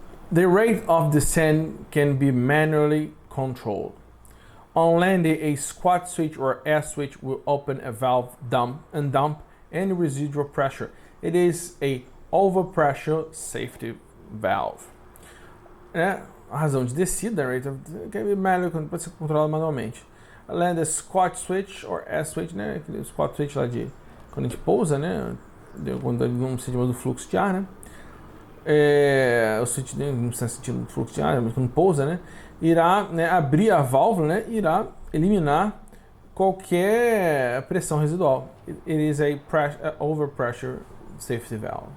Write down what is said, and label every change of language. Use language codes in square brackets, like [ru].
[en] The rate of descent can be manually controlled. On landing, a squat switch or air switch will open a valve and dump any residual pressure. It is a overpressure safety valve. [pt] A razão de descida, [en] rate of [pt] pode ser controlado manualmente. [en] Land a squat switch or air switch, [pt] né? Aquele squat switch lá de quando a gente pousa, né? Quando ele não sente mais o fluxo de ar, né? O switch não está sentindo o fluxo de ar, mas quando pousa, né? Irá, né, abrir a válvula, né? Irá eliminar qualquer pressão residual. [en] It is a overpressure safety valve.